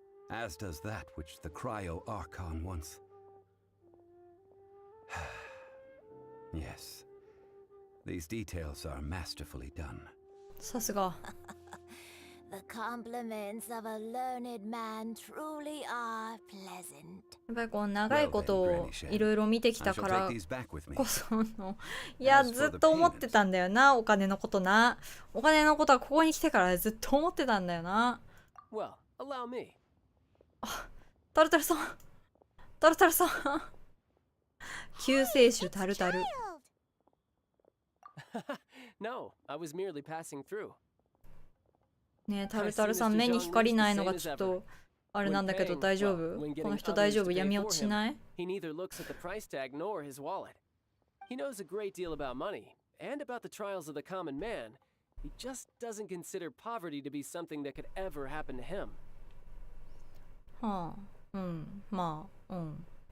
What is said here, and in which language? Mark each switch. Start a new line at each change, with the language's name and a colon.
English: As does that which the Cryo Archon once... Yes. These details are masterfully done.
Japanese: さすが。
English: The compliments of a learned man truly are pleasant.
Japanese: やっぱりこう長いことをいろいろ見てきたからこその、いやずっと思ってたんだよな、お金のことな。お金のことはここに来てからずっと思ってたんだよな。
English: Well, allow me.
Japanese: タルタルさん、タルタルさん。救世主タルタル。
English: No, I was merely passing through.
Japanese: ねえ、タルタルさん目に光ないのがちょっとあれなんだけど大丈夫？この人大丈夫？闇落ちしない？
English: He neither looks at the price tag nor his wallet. He knows a great deal about money and about the trials of the common man. He just doesn't consider poverty to be something that could ever happen to him.
Japanese: はあ、うん、まあ、うん。